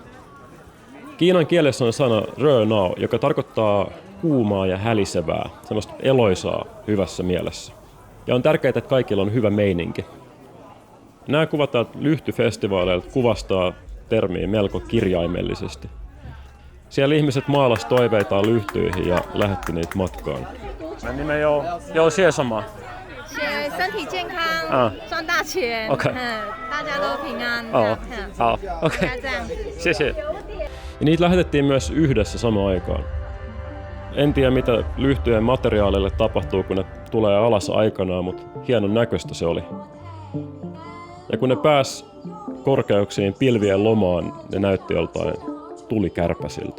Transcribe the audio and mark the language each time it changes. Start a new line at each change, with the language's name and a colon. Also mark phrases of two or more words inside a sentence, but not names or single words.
Finnish: Kiinan kielessä on sana
Chinese: 热闹,
Finnish: joka tarkoittaa kuumaa ja hälisevää, semmoista eloisaa hyvässä mielessä. Ja on tärkeää, että kaikilla on hyvä meininki. Nämä kuvat täältä lyhtyfestivaaleilta kuvastaa termiä melko kirjaimellisesti. Siellä ihmiset maalas toiveitaan lyhtyihin ja lähetti niitä matkaan.
Chinese: Ni们有写什么？写身体健康，赚大钱， OK 大家都平安。好 OK 这样子。
Finnish: 谢谢。Ja niitä lähetettiin myös yhdessä samaan aikaan. En tiedä mitä lyhtyjen materiaalille tapahtuu, kun ne tulee alas aikanaan, mutta hienon näköistä se oli. Ja kun ne pääsi korkeuksiin pilvien lomaan, ne näytti joltain tulikärpäsiltä.